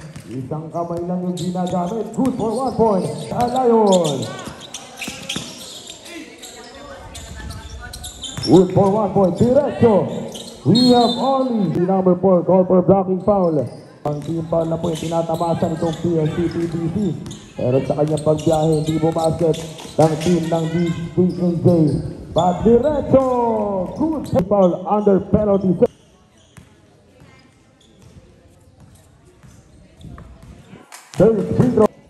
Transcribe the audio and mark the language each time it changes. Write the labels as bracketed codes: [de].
[tl] Isang kamay lang yung ginagamit. [en] Good for 1 point. [tl] Lion. [en] Good for 1 point. Diretso. We have only the number 4 call for blocking foul. [tl] Ang team foul na po yung tinatamasan itong PSCPBC. Pero sa kanyang pagbiyahe, hindi bumasket ng team ng DNJ. [en] But diretso. Good foul under penalty. Third free throw.